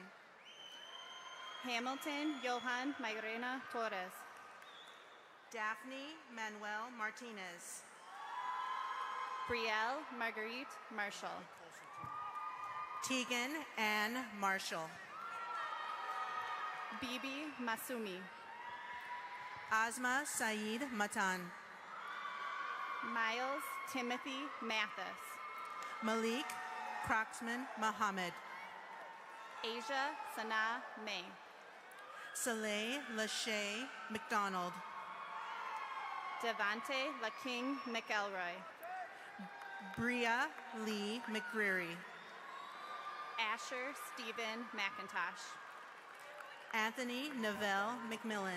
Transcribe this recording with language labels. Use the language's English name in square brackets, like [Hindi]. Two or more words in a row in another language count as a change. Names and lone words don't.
[English] Hamilton Johan Mairena Torres. Daphne Manuel Martinez. Brielle Marguerite Marshall. Tegan Ann Marshall. Bibi Masumi. Asma Saeed Matan. Miles Timothy Mathis. Malik Croxman Muhammad. Asia Sana May. Saleh Lachey McDonald. Devante LaKing McElroy. Bria Lee McGreary. Asher Stephen McIntosh. Anthony Novell McMillan.